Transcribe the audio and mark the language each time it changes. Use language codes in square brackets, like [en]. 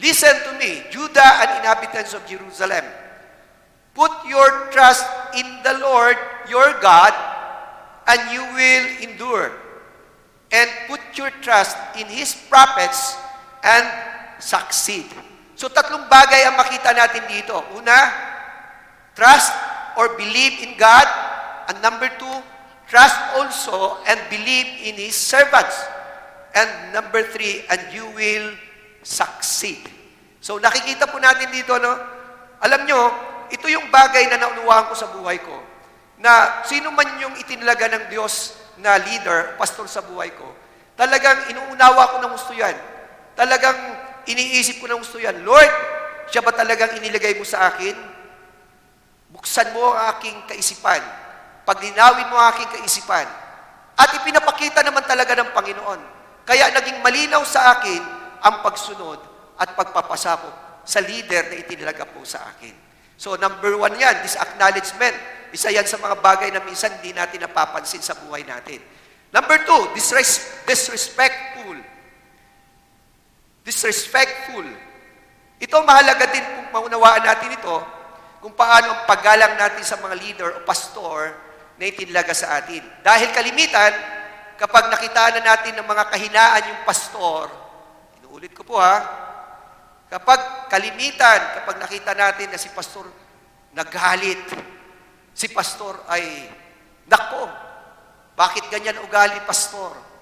[en] Listen to me, Judah and inhabitants of Jerusalem. Put your trust in the Lord your God, and you will endure. And put your trust in His prophets and succeed. [tl] So tatlong bagay ang makita natin dito. [en] Una, trust or believe in God. And number two, trust also and believe in His servants. And number three, and you will succeed. [tl] So nakikita po natin dito, no? Alam nyo, ito yung bagay na naunuwahan ko sa buhay ko. Na sino man yung itinalaga ng Diyos na leader, pastor sa buhay ko, talagang inuunawa ko ng gusto yan. Talagang iniisip ko ng gusto yan. Lord, siya ba talagang inilagay mo sa akin? Buksan mo ang aking kaisipan. Paglinawin mo ang aking kaisipan. At ipinapakita naman talaga ng Panginoon. Kaya naging malinaw sa akin ang pagsunod at pagpapasakop sa leader na itinalaga po sa akin. [en] So number one yan, this acknowledgement. [tl] Isa yan sa mga bagay na minsan hindi natin napapansin sa buhay natin. [en] Number two, disrespectful. Disrespectful. [tl] Ito mahalaga din kung maunawaan natin ito, kung paano ang paggalang natin sa mga leader o pastor na itinalaga sa atin. Dahil kalimitan, kapag nakita na natin ng mga kahinaan yung pastor, inuulit ko po kapag kalimitan, kapag nakita natin na si pastor naggalit, si pastor ay, nako, bakit ganyan ugali pastor?